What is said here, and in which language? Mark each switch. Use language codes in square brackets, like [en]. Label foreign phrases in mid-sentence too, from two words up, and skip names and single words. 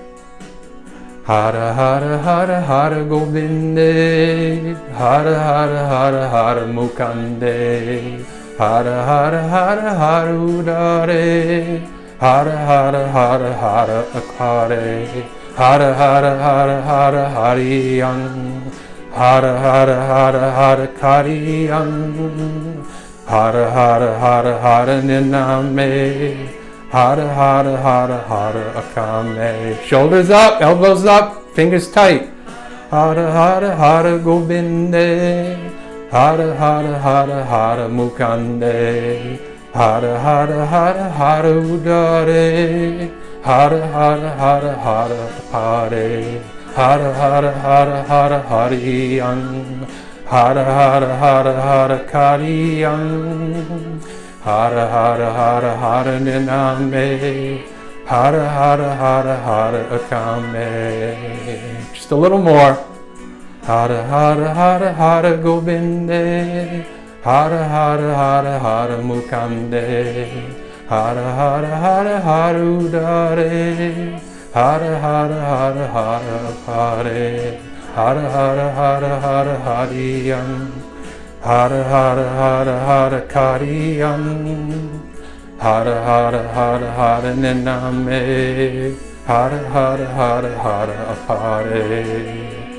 [sa] Hara Hara Hara Hara Govinde, Hara Hara Hara Hara Mukande, Hara Hara Hara Hara Udare, Hara Hara Hara Hara Akare, Hara Hara Hara Hara Hariyam, Hara Hara Hara Hara Kariyam, Hara Hara Hara Hara Niname, Hara Hara Hara Hara Akame. [en] Shoulders up, elbows up, fingers tight. [sa] Hara Hara Hara Govinde, Hara Hara Hara Hara Mukande, Hara Hara Hara Hara Udare, Hara Hara Hara Hara Apare, Hara Hara Hara Hara Hariyam, Hara Hara Hara Hara Kariyam, Hara Hara Hara Hara Niname, Hara Hara Hara Hara Akame. [en] Just a little more. [sa] Hara Hara Hara Hara Govinde, Hara Hara Hara Hara Mukande, Hara Hara Hara Hara Udare, Hara Hara Hara Hara Apare, Hara Hara Hara Hara Hariyam, Hara Hara Hara Hara Kariyam, Hara Hara Hara Hara Niname, Hara Hara Hara Hara Apare.